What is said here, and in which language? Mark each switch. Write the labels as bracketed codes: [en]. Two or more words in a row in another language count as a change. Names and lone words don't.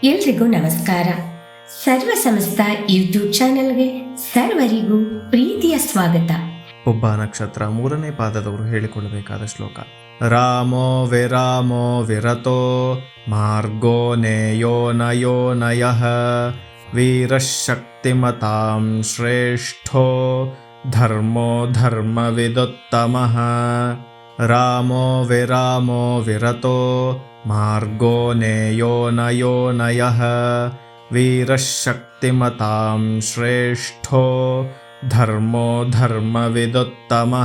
[kn] ಎಲ್ರಿಗೂ ನಮಸ್ಕಾರ. ಸರ್ವ ಸಮಸ್ತ ಯೂಟ್ಯೂಬ್ ಚಾನೆಲ್ಗೆ ಸರ್ವರಿಗೂ ಪ್ರೀತಿಯ ಸ್ವಾಗತ. ಒಬ್ಬ ನಕ್ಷತ್ರ ಮೂರನೇ ಪಾದದವರು ಹೇಳಿಕೊಳ್ಳಬೇಕಾದ ಶ್ಲೋಕ. [sa] ರಾಮೋ ವಿರಾಮೋ ವಿರತೋ ಮಾರ್ಗೋ ನೇಯೋ ನಯೋ ನಯಃ ವೀರಶಕ್ತಿಮತಾಂ ಶ್ರೇಷ್ಠೋ ಧರ್ಮೋ ಧರ್ಮವಿದುತ್ತಮಃ. ರಾಮೋ ವಿರಾಮೋ ವಿರತೋ ಮಾರ್ಗೋ ನೇಯೋ ನಯೋ ನಯಃ ವೀರಶಕ್ತಿಮತಾಂ ಶ್ರೇಷ್ಠೋ ಧರ್ಮೋ ಧರ್ಮವಿದುತ್ತಮಃ.